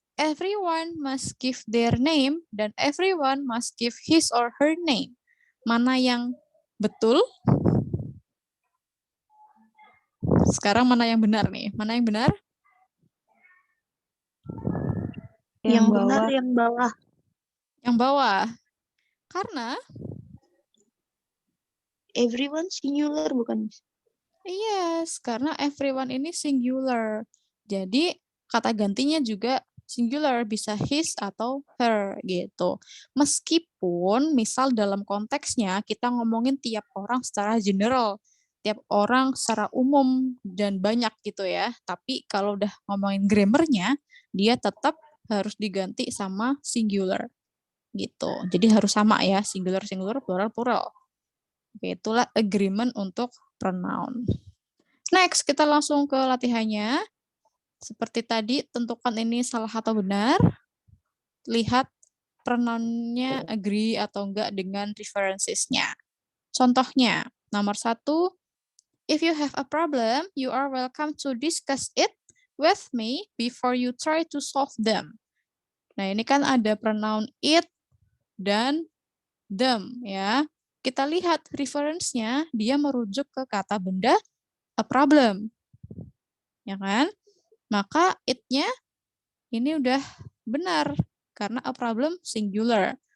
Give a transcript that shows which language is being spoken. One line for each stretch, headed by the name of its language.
English: Everyone must give their name dan everyone must give his or her name.
Indonesian: Mana yang betul? Sekarang mana yang benar nih? Mana yang benar? Yang Yang benar bawah. yang bawah. Yang bawah. Karena
English: Everyone singular bukan, Miss?
Indonesian: yes, karena everyone ini singular. Jadi kata gantinya juga singular, bisa his atau her gitu. Meskipun misal dalam konteksnya kita ngomongin tiap orang secara general, tiap orang secara umum dan banyak gitu ya. Tapi kalau udah ngomongin grammarnya, dia tetap harus diganti sama singular gitu. Jadi harus sama ya, singular, singular, plural, plural. Oke, itulah agreement untuk pronoun. Next, kita langsung ke latihannya. Seperti tadi, tentukan ini salah atau benar. Lihat pronounnya agree atau enggak dengan references-nya. Contohnya, nomor 1,
English: if you have a problem, you are welcome to discuss it with me before you try to solve them.
Indonesian: Nah, ini kan ada pronoun it dan them ya. Kita lihat reference-nya, dia merujuk ke kata benda a problem. Ya kan? Maka it-nya ini udah benar karena a problem singular.